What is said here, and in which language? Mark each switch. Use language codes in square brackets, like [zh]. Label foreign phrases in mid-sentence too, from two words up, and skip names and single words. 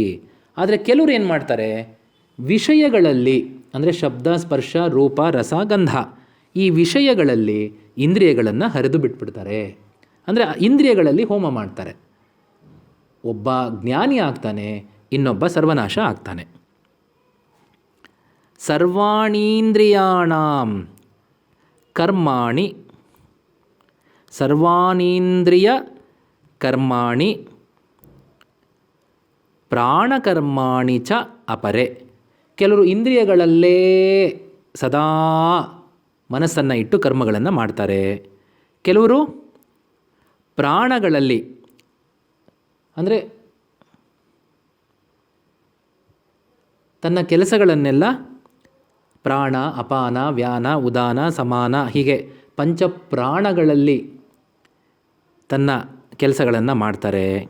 [kn] ಆದರೆ ಕೆಲವರು ಏನು ಮಾಡ್ತಾರೆ, ವಿಷಯಗಳಲ್ಲಿ ಅಂದರೆ ಶಬ್ದ, ಸ್ಪರ್ಶ, ರೂಪ, ರಸ, ಗಂಧ ಈ ವಿಷಯಗಳಲ್ಲಿ ಇಂದ್ರಿಯಗಳನ್ನು ಹರಿದು ಬಿಟ್ಬಿಡ್ತಾರೆ. ಅಂದರೆ ಇಂದ್ರಿಯಗಳಲ್ಲಿ ಹೋಮ ಮಾಡ್ತಾರೆ. ಒಬ್ಬ ಜ್ಞಾನಿ ಆಗ್ತಾನೆ, ಇನ್ನೊಬ್ಬ ಸರ್ವನಾಶ ಆಗ್ತಾನೆ. [sa] ಸರ್ವಾಣೀಂದ್ರಿಯಾಣಾಂ ಕರ್ಮಾಣಿ ಸರ್ವಾಣೀಂದ್ರಿಯ ಕರ್ಮಾಣಿ ಪ್ರಾಣಕರ್ಮಾಣಿ ಚ ಅಪರೆ. [kn] ಕೆಲವರು ಇಂದ್ರಿಯಗಳಲ್ಲೇ ಸದಾ ಮನಸ್ಸನ್ನು ಇಟ್ಟು ಕರ್ಮಗಳನ್ನು ಮಾಡ್ತಾರೆ. ಕೆಲವರು ಪ್ರಾಣಗಳಲ್ಲಿ ಅಂದರೆ ತನ್ನ ಕೆಲಸಗಳನ್ನೆಲ್ಲ ಪ್ರಾಣ, ಅಪಾನ, ವ್ಯಾನ, ಉದಾನ, ಸಮಾನ ಹೀಗೆ ಪಂಚಪ್ರಾಣಗಳಲ್ಲಿ ತನ್ನ ಕೆಲಸಗಳನ್ನು ಮಾಡ್ತಾರೆ.